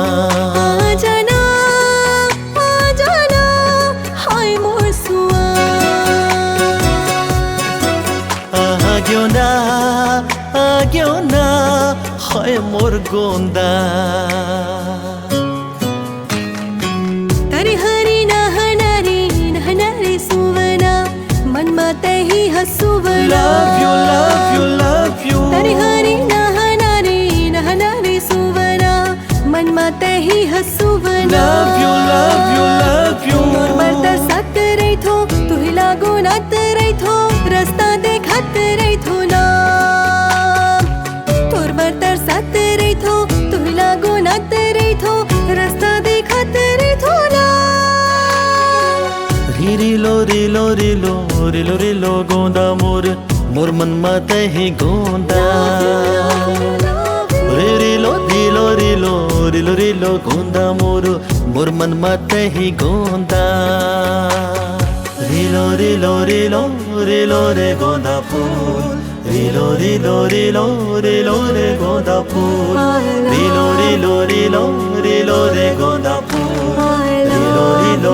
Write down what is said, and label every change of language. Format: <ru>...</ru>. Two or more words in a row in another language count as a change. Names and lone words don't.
<hne>आग्यो ना हाय मोर गोंदा। तरी हरी नहनारी सुवना, मन माते ही हसुवना।</hne> <en>Love you, love you, love you.</en> <hne>तरी हरी नहनारी सुवना, मन माते ही हसुवना।</hne> <en>Love you, love you, love you.</en> <hne>तोर बरतर साथ रैथो, तू ही लागो नात रैथो, रास्ता देखात रैथो ना। तोर बरतर साथ रैथो, तू ही लागो नात रैथो, रास्ता देखात रैथो ना। रिलो रिलो रिलो रिलो रिलो गोंदा मोर, मोर मन मातही गोंदा रे रिलो रिलो रिलो रिलो रिलो गोंदा मोर मन मातही गोंदा रिलो रिलो रिलो रिलो रे गोंदा फूल रिलो रिलो रिलो रिलो रे गोंदा फूल रिलो रिलो रिलो रिलो रे गोंदा फूल रिलो</hne>